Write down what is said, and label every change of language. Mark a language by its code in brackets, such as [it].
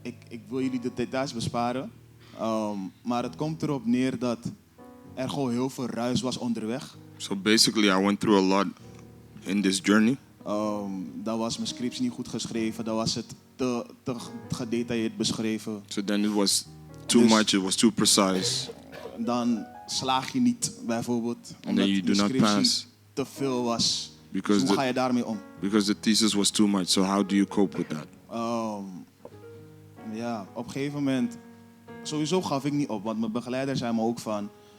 [nl] Ik wil jullie de details besparen. Maar het komt erop neer dat er gewoon heel veel ruis was onderweg. [en] So basically, I went through a lot in this journey. [nl] Dan was mijn scriptie niet goed geschreven. Dan was het te gedetailleerd beschreven. [en] So then it was too much, it was too precise. [nl] Dan slaag je niet, bijvoorbeeld. [en] And then you do not pass. [nl] Te veel was. [en] Because [nl] dus hoe ga je daarmee om? [en] Because the thesis was too much. So how do you cope with that? [nl] Ja, op een gegeven moment... Sowieso gaf ik niet op. Want mijn begeleider zei me ook van...